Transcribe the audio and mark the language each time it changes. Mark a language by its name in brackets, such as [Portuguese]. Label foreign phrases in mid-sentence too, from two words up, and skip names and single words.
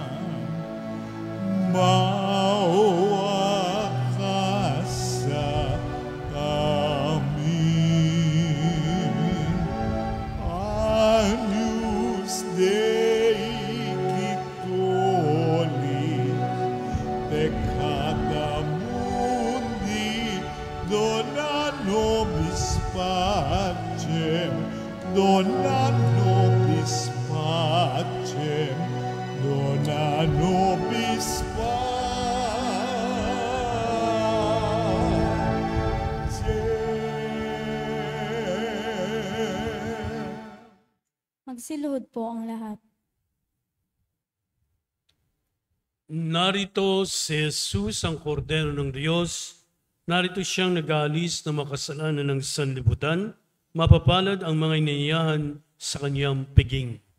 [Filipino] Maawa ka sa amin. [Latin] Agnus Dei Quitolis, peccata mundi, dona nobis pacem, dona nobis pacem, dona nobis pacem. [Filipino] Magsiluhod po ang lahat. Narito si Jesus, ang kordero ng Diyos. Narito siyang nag-aalis ng makasalanan ng sanlibutan. Mapapalad ang mga iniyahan sa kanyang piging.